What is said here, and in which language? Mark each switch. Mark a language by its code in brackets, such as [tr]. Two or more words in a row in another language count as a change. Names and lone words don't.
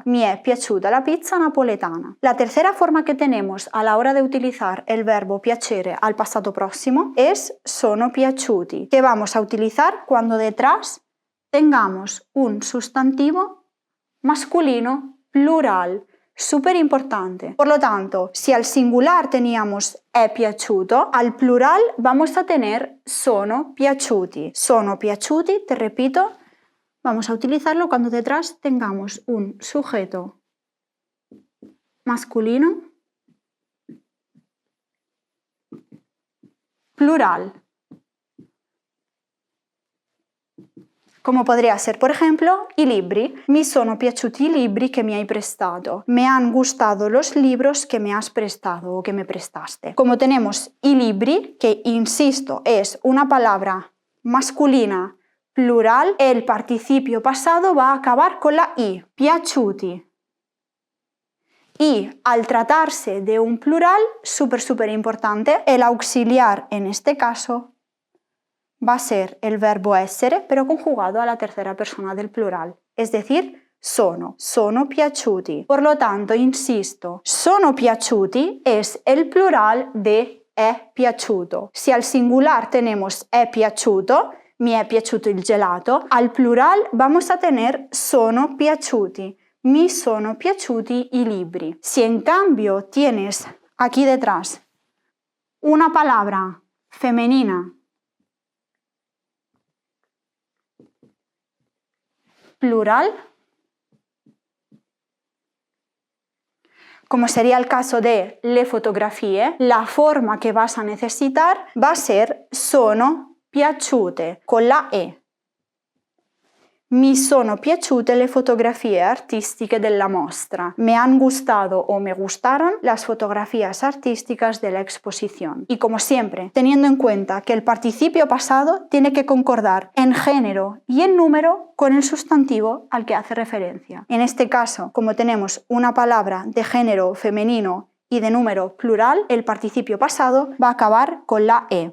[it] Mi è piaciuta la pizza napoletana. [es] La tercera forma que tenemos a la hora de utilizar el verbo piacere al pasado próximo es [it] sono piaciuti, [es] que vamos a utilizar cuando detrás tengamos un sustantivo masculino plural. Súper importante. Por lo tanto, si al singular teníamos [it] è piaciuto, [es] al plural vamos a tener [it] sono piaciuti. Sono piaciuti, [es] te repito, vamos a utilizarlo cuando detrás tengamos un sujeto masculino plural. Come podría ser, por ejemplo, [it] i libri. Mi sono piaciuti i libri che mi hai prestato. [es] Me han gustado los libros que me has prestado o que me prestaste. Como tenemos [it] i libri, [es] que insisto es una palabra masculina plural, el participio pasado va a acabar con la i, piaciuti. Y al tratarse de un plural, súper importante, el auxiliar en este caso va a ser el verbo essere, pero conjugado a la tercera persona del plural, es decir, [it] sono piaciuti. [es] Por lo tanto, insisto, [it] sono piaciuti [es] es el plural de [it] è piaciuto. [es] Si al singular tenemos [it] è piaciuto, mi è piaciuto il gelato, [es] al plural vamos a tener [it] sono piaciuti, mi sono piaciuti i libri. [es] Si en cambio tienes aquí detrás una palabra femenina plural, como sería el caso de [it] le fotografie, [es] la forma que vas a necesitar va a ser [it] sono piaciute [es] con la E. [it] Mi sono piaciute le fotografie artistiche della mostra. [es] Me han gustado o me gustaron las fotografías artísticas de la exposición. Y como siempre, teniendo en cuenta que el participio pasado tiene que concordar en género y en número con el sustantivo al que hace referencia. En este caso, como tenemos una palabra de género femenino y de número plural, el participio pasado va a acabar con la E.